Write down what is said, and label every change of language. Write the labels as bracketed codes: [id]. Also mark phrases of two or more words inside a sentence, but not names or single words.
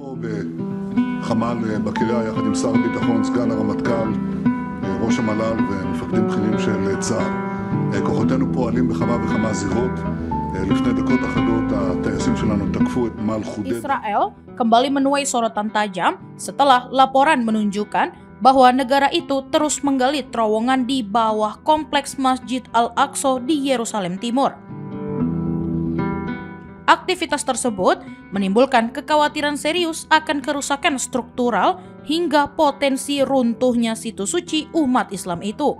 [he] בחמ"ל בקריה יחד עם שר הביטחון, סגן הרמטכ"ל, ראש המל"ל ומפקדים בכירים של צה"ל. כוחותינו פועלים בכמה וכמה זירות. לפני דקות אחדות הטייסים שלנו תקפו את נמל חודיידה. [id] Israel kembali menuai sorotan tajam setelah laporan menunjukkan bahwa negara itu terus menggali terowongan di bawah kompleks Masjid Al-Aqsa di Yerusalem Timur. Aktivitas tersebut menimbulkan kekhawatiran serius akan kerusakan struktural hingga potensi runtuhnya situs suci umat Islam itu.